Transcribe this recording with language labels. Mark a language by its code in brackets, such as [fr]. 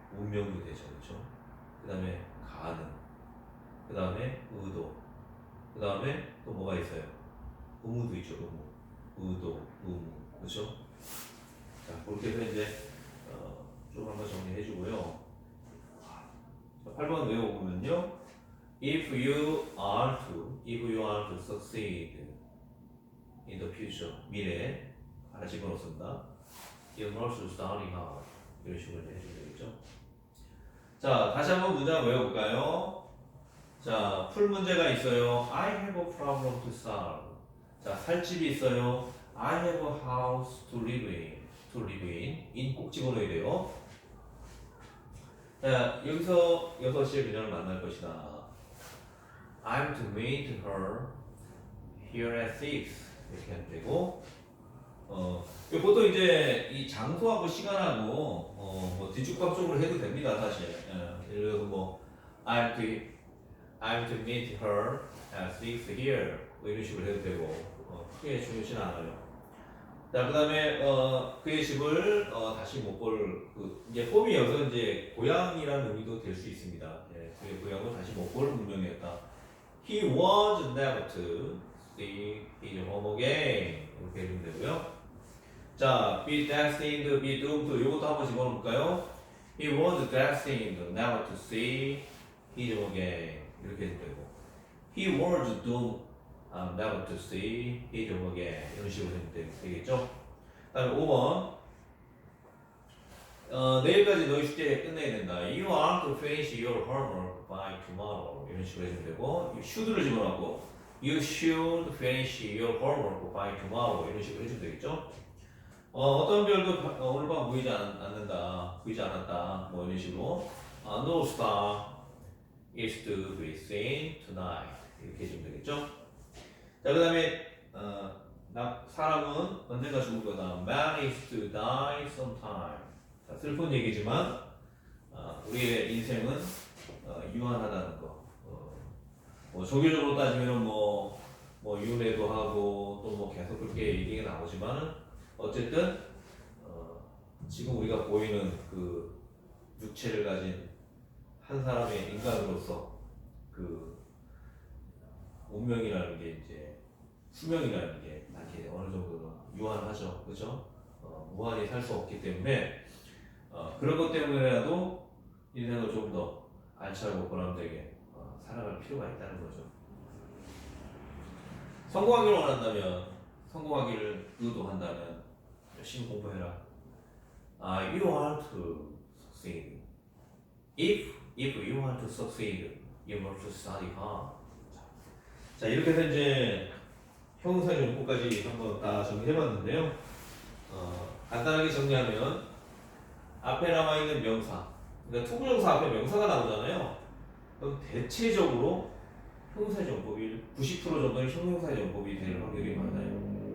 [ko] 운명도 되죠. 그렇죠? 그 다음에 가능. 그 다음에 의도. 그 다음에 또 뭐가 있어요? 의무도 있죠. 의도, 의무. 그렇죠? 자, 그렇게 해서 이제 좀 한번 정리해 주고요. 8번 외워보면요. [en] If you are to succeed in the future, [ko] 미래에 하나 집어넣습니다. [en] You must study hard. [ko] 이런 식으로 해주면 되겠죠. 자, 다시 한번 문장 외워볼까요? 자, 풀 문제가 있어요. [en] I have a problem to solve. [ko] 자, 살 집이 있어요. [en] I have a house to live in. [ko] in 꼭 집어넣어야 돼요. 자, 여기서 6시에 그녀를 만날 것이다. [en] I'm to meet her here at 6. [ko] 이렇게 하면 되고, 보통 이제 이 장소하고 시간하고, 뭐 뒤죽박죽으로 해도 됩니다, 사실. 예를 들어서 뭐, [en] I'm to meet her at 6 here. [ko] 뭐 이런 식으로 해도 되고, 크게 중요하진 않아요. 자, 그 다음에, 그의 집을, 다시 못 볼, 이제 폼이 여기서 이제 고향이라는 의미도 될 수 있습니다. 예, 그의 고향을 다시 못 볼 운명이었다. [en] He was never to see his home again. [ko] 이렇게 해주면 되고요. 자, [en] be destined, be doomed. [ko] 이것도 한번 집어넣을까요? [en] He was destined never to see his home again. [ko] 이렇게 해주면 되고. [en] He was doomed never to see his home again. [ko] 이런 식으로 해주면 되겠죠? 다음에 5번. 내일까지 너희 숙제 끝내야 된다. [en] You are to finish your homework by tomorrow. [ko] 이런 식으로 해주면 되고, should를 집어넣고, [en] You should finish your homework by tomorrow. [ko] 이런 식으로 해주면 되겠죠? 어떤 별도 오늘 밤 보이지 않았다. 뭐 이런 식으로. [en] No star is to be seen tonight. [ko] 이렇게 해주면 되겠죠? 자, 그 다음에, 사람은 언젠가 죽을 거다. [en] Man is to die sometime. [ko] 자, 슬픈 얘기지만 우리의 인생은 유한하다는 거. 뭐 종교적으로 따지면은 뭐 윤회도 하고 또 뭐 계속 그렇게 얘기가 나오지만은 어쨌든 지금 우리가 보이는 그 육체를 가진 한 사람의 인간으로서 그 운명이라는 게 이제 수명이라는 게 이렇게 어느 정도는 유한하죠, 그렇죠? 무한히 살 수 없기 때문에 그런 것 때문에라도 인생을 좀 더 알차고 보람되게 살아갈 필요가 있다는 거죠. 성공하기를 원한다면, 성공하기를 의도한다면 열심히 공부해라. [en] You want to succeed. If you want to succeed, you must study hard. [ko] 자, 이렇게 해서 이제 형용사용법까지 한번 다 정리해봤는데요. 간단하게 정리하면 앞에 남아있는 명사, 그러니까 투부정사 앞에 명사가 나오잖아요. 그럼 대체적으로 형용사용법이 90% 정도는 형용사용법이 될 확률이 많아요.